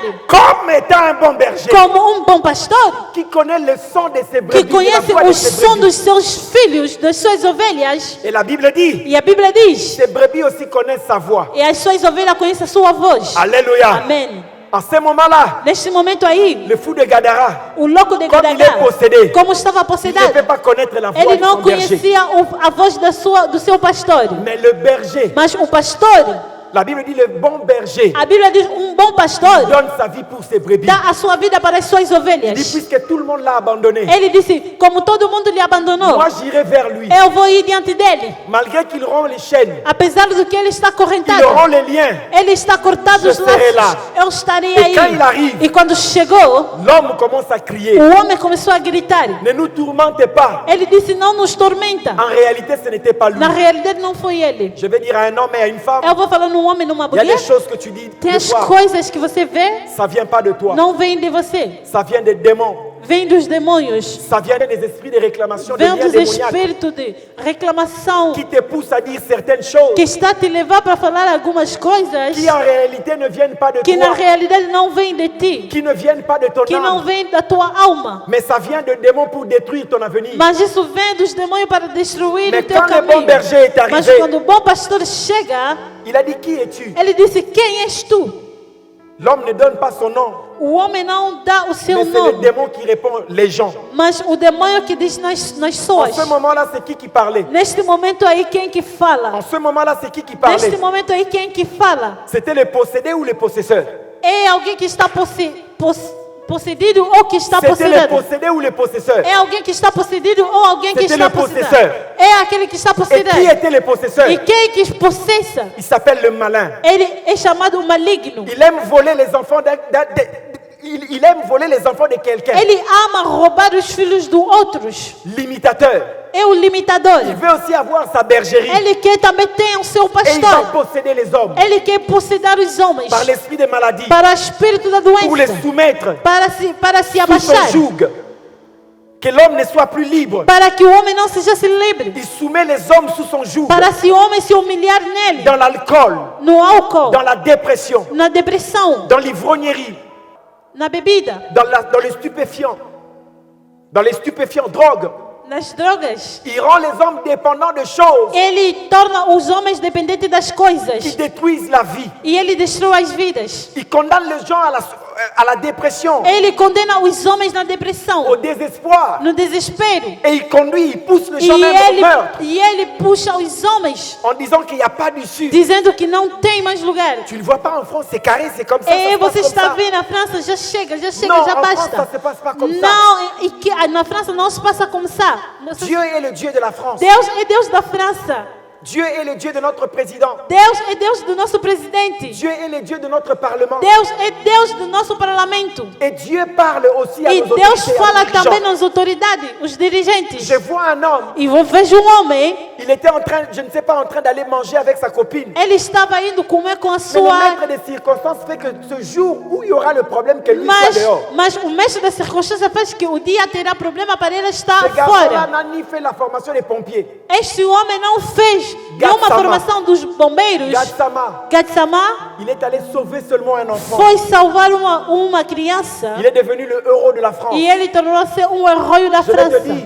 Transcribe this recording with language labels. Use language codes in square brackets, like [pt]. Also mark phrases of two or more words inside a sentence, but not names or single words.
[fr] comme étant un bon berger, [pt] como bom pastor, [fr] qui connaît le son de ses [pt] que [fr] brebis, de la [pt] conhece [fr] voix de [pt] o [fr] ses [pt] som [fr] brebis. [pt] dos seus filhos, das suas ovelhas. [fr] Et la Bible dit, [pt] E a Bíblia diz, [fr] ses brebis aussi connaissent sa voix. [pt] e as suas ovelhas conhecem a sua voz. [fr] Alléluia. [pt] Amém. [fr] En ce moment-là, [pt] Neste momento aí, [fr] le fou de Gadara, [pt] o louco de Como ele é Gadara, [fr] possédé, [pt] como estava [fr] il ne [pt] possedado, [fr] peut pas connaître la voix [pt] ele [fr] de [pt] não [fr] son berger. [pt] conhecia a voz do seu pastor. [fr] Mais le berger, [pt] Mas o pastor, [fr] la Bible dit le bon berger [pt] a Bíblia diz, bom pastor [fr] donne sa vie pour ses brebis. [pt] dá a sua vida para as suas [fr] Il dit, [pt] ovelhas. [fr] puisque tout le monde l'a abandonné, [pt] Ele disse, como todo mundo lhe abandonou, [fr] moi j'irai vers lui. [pt] eu vou ir diante dele. [fr] Malgré qu'il rompt les chaînes, [pt] Apesar do que ele está [fr] il [pt] correntado, [fr] rompt les liens, [pt] ele está cortado [fr] Je [pt] os [fr] serai [pt] laços, lá. eu estarei E quando ele aí. [fr] arrive, [pt] E quando chegou, [fr] l'homme commence à crier. [pt] o homem começou a gritar. [fr] Ne nous tourmentez pas. [pt] Ele disse, não nos tormenta. [fr] En réalité, ce n'était pas lui. [pt] Na realidade não foi ele. [fr] Je vais dire à un homme et à une femme, [pt] Eu vou falar num homem e numa [fr] il y a [pt] mulher. [fr] des choses que tu dis [pt] Tem [fr] de [pt] as [fr] toi, [pt] coisas que você vê, [fr] ça vient pas de toi, [pt] não vem de você. [fr] ça vient des démons, [pt] Vem dos demônios. [fr] ça vient des esprits de réclamation, de [pt] Vem [fr] liens [pt] dos [fr] démoniaques [pt] espíritos de reclamação [fr] qui te poussent à dire certaines choses [pt] que está a te levar para falar algumas coisas [fr] qui en réalité ne viennent pas de [pt] que na [fr] toi, [pt] realidade não vem de ti, [fr] qui ne viennent pas de ton [pt] que não [fr] âme, [pt] vem da tua alma. [fr] mais ça vient de démons pour détruire ton avenir. [pt] Mas isso vem dos demônios para destruir [fr] Mais [pt] o teu [fr] quand le bon [pt] caminho. [fr] berger est [pt] Mas [fr] arrivé, [pt] quando o bom pastor chega, [fr] il a dit, qui es-tu? [pt] ele disse, quem és tu? [fr] L'homme ne donne pas son nom, [pt] O homem não dá o [fr] mais [pt] seu [fr] c'est le [pt] nome, [fr] démon qui répond, les gens. [pt] mas o demônio que diz nas [fr] En [pt] pessoas. [fr] ce moment-là, c'est qui parlait? [pt] Neste momento aí, quem que [fr] En [pt] fala? [fr] ce moment-là, c'est qui parlait? [pt] Neste momento aí, quem que fala? [fr] C'était le possédé ou le possesseur? [pt] É alguém que está possedido ou que está [fr] C'était le [pt] possuído? [fr] possédé ou le possesseur? [pt] É alguém que está possedido ou alguém que [fr] C'était [pt] está [fr] le [pt] possuído? [fr] possesseur. [pt] É aquele que está [fr] Et [pt] possuído. [fr] qui était le possesseur? [pt] E quem que possessa? [fr] Il s'appelle le malin. [pt] Ele é chamado maligno. [fr] Il aime voler les enfants il aime voler les enfants de quelqu'un. [pt] Ele ama roubar os filhos dos outros. [fr] L'imitateur. [pt] É o limitador. [fr] Il veut aussi avoir sa bergerie. [pt] Ele quer também ter o seu [fr] Et il va [pt] pastor. [fr] posséder les hommes [pt] Ele quer possuir os homens [fr] par l'esprit des maladies [pt] para o espírito da [fr] pour les [pt] doença, [fr] soumettre [pt] para se [fr] sous son [pt] abaixar, [fr] joug. Que l'homme ne soit plus libre. [pt] para que o homem não seja livre, [fr] Il soumet les hommes sous son joug. [pt] para se o homem se humilhar nele, [fr] Dans l'alcool, [pt] no álcool, [fr] dans la dépression, [pt] na depressão, [fr] dans l'ivrognerie, [pt] na bebida, [fr] dans les stupéfiants. Dans les stupéfiants, drogue. [pt] nas drogas. [fr] Il rend les hommes dépendants de choses [pt] Ele torna os homens dependentes das [fr] qui [pt] coisas [fr] détruisent la vie. [pt] e ele destrói as vidas. [fr] Il condamne les gens à la dépression, [pt] Ele condena os homens na depressão, [fr] au désespoir. [pt] no desespero. [fr] Et il pousse les [pt] E [fr] gens même au meurtre [pt] ele puxa os homens, [fr] en disant qu'il n'y a pas d'issue. [pt] dizendo que não tem mais lugar. [fr] Tu ne le vois pas en France, c'est carré, c'est comme ça. [pt] E [fr] Ça se passe [pt] você [fr] comme [pt] está [fr] ça. [pt] vendo na França, já chega, [fr] Non, [pt] já [fr] en France, [pt] basta. [fr] ça se passe pas comme ça. [pt] Não, e que na França não se passa como ça. [fr] Dieu est le Dieu de la France. [pt] Deus é Deus da França. [fr] Dieu est le Dieu de notre président. [pt] Deus é Deus do nosso presidente. [fr] Dieu est le Dieu de notre parlement. [pt] Deus é Deus do nosso parlamento. [fr] Et Dieu parle aussi à [pt] E [fr] nos [pt] Deus [fr] autorités, à [pt] fala [fr] nos [pt] também [fr] dirigeants. [pt] nas autoridades, os dirigentes. [fr] Je vois un homme, [pt] E eu vejo homem, [fr] il était en train, je ne sais pas, en train d'aller manger avec sa copine. [pt] ele estava indo comer com a [fr] Mais le [pt] sua. [fr] maître des circonstances fait que ce jour où il y aura le problème, que lui soit dehors. [pt] Mas o mestre da circunstância faz que o dia terá problema para ele estar [fr] Ce garçon-là [pt] fora. [fr] n'a ni fait la formation des pompiers. [pt] Este homem não fez nenhuma Gatsama. formação dos bombeiros. [fr] Gatsama, [pt] Gatsama [fr] il est allé sauver seulement un enfant. [pt] foi salvar uma criança [fr] Il est devenu le héros de la France. [pt] e ele tornou-se herói da [fr] Je vais te [pt] França. [fr] dire.